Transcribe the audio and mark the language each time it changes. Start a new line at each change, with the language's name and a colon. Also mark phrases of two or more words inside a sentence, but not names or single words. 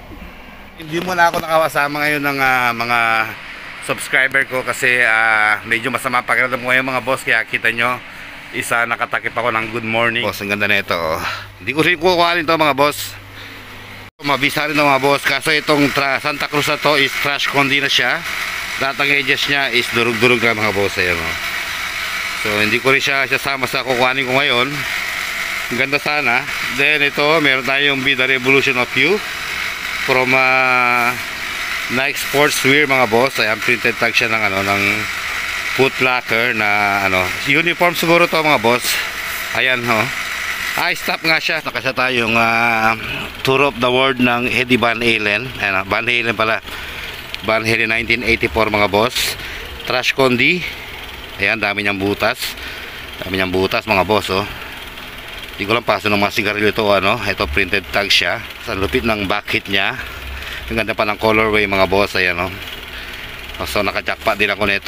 Filipino: Hindi mo na ako nakawasama ngayon ng mga subscriber ko kasi medyo masama pakiramdam ko ngayon mga boss. Kaya kita nyo, isa nakatakip ako ng
English: good morning.
Filipino: Boss, ang ganda na ito Hindi ko rin kukuhanin to mga boss. Mabisa rin to mga boss. Kaso itong Santa Cruz na to is
English: trash condi
Filipino: na siya. Lahat ng edges niya is durug-durug na mga boss. Ayan So hindi ko rin siya sama sa kukuhanin ko ngayon. Ganda sana. Then ito meron tayong Be The Revolution of You from Nike Sportswear mga boss. Ayan
English: printed tag
Filipino: siya ng ng Foot Locker na uniform siguro to mga boss. Ayan stop nga siya. Nakasya tayong Tour of the World ng Eddie Van Halen. Ayan Van Halen pala. Van Halen 1984 mga boss.
English: Trash condi.
Filipino: Ayan dami niyang butas. Dami niyang butas mga boss Hindi ko lang paso ng mga sigarilyo ito Ito
English: printed tag
Filipino: siya. Sa lupit ng
English: back hit
Filipino: niya. Ang ganda pa ng colorway mga boss. Ayan So naka-jackpot din ako nito.